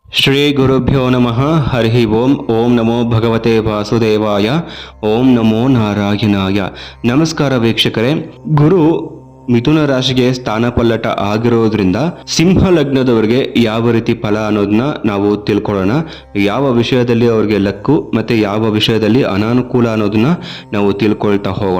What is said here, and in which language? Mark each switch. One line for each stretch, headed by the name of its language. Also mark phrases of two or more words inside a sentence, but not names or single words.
Sanskrit: ಶ್ರೀ ಗುರುಭ್ಯೋ ನಮಃ ಹರಿ ಓಂ. ಓಂ ನಮೋ ಭಗವತೆ ವಾಸುದೇವಾಯ. ಓಂ ನಮೋ ನಾರಾಯಣಾಯ.
Kannada: ನಮಸ್ಕಾರ ವೀಕ್ಷಕರೇ. ಗುರು ಮಿಥುನ ರಾಶಿಗೆ ಸ್ಥಾನ ಪಲ್ಲಟ ಆಗಿರೋದ್ರಿಂದ ಸಿಂಹ ಲಗ್ನದವರಿಗೆ ಯಾವ ರೀತಿ ಫಲ ಅನ್ನೋದನ್ನ ನಾವು ತಿಳ್ಕೊಳ್ಳೋಣ. ಯಾವ ವಿಷಯದಲ್ಲಿ ಅವ್ರಿಗೆ ಲಕ್ಕು ಮತ್ತೆ ಯಾವ ವಿಷಯದಲ್ಲಿ ಅನಾನುಕೂಲ ಅನ್ನೋದನ್ನ ನಾವು ತಿಳ್ಕೊಳ್ತಾ ಹೋಗೋಣ.